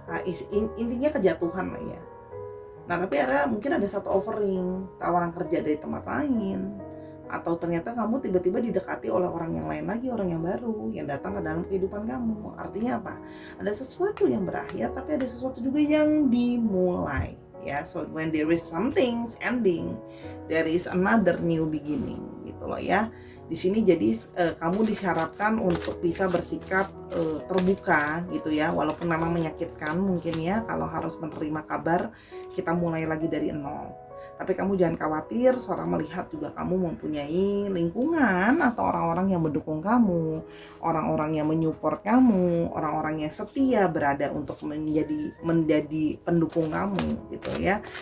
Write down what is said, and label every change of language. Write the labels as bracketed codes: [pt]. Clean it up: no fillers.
[id] Nah, intinya kejatuhan lah ya. Nah, tapi mungkin ada satu offering, tawaran kerja dari tempat lain, atau ternyata kamu tiba-tiba didekati oleh orang yang lain lagi, orang yang baru yang datang ke dalam kehidupan kamu. Artinya apa? Ada sesuatu yang berakhir, tapi ada sesuatu juga yang dimulai ya. [en] So when there is something ending, there is another new beginning [id] gitu loh ya. Di sini jadi kamu disyaratkan untuk bisa bersikap terbuka gitu ya, walaupun memang menyakitkan mungkin ya kalau harus menerima kabar kita mulai lagi dari nol. Tapi kamu jangan khawatir, Sora melihat juga kamu mempunyai lingkungan atau orang-orang yang mendukung kamu, orang-orang yang menyupport kamu, orang-orang yang setia berada untuk menjadi pendukung kamu gitu ya.